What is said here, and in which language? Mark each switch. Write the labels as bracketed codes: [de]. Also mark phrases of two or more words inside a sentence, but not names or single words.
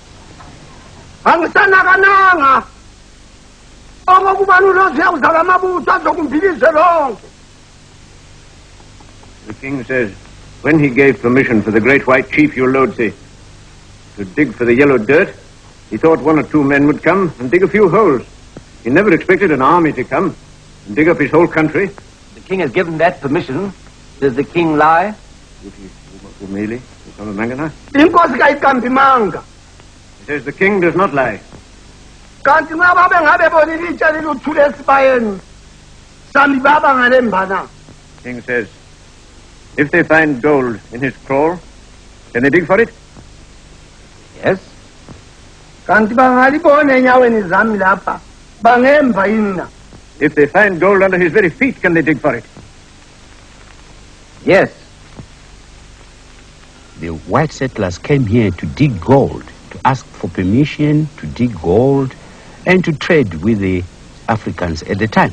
[en] The king says, when he gave permission for the great white chief Ulodzi to dig for the yellow dirt, he thought one or two men would come and dig a few holes. He never expected an army to come and dig up his whole country. The king has given that permission. Does the king lie? He [nd] Inkosi kayiqambimanga. [en] says the king does not lie. [nd] Kanti nxa babe ngabe bona ilitshe liluthule esibayeni sami baba ngalembana. [en] King says, if they find gold in his crawl, can they dig for it? Yes. [nd] Kanti bangalibona enyaweni zami lapha bangemva yini na? [en] If they find gold under his very feet, can they dig for it? Yes. The white settlers came here to dig gold, to ask for permission to dig gold and to trade with the Africans at the time.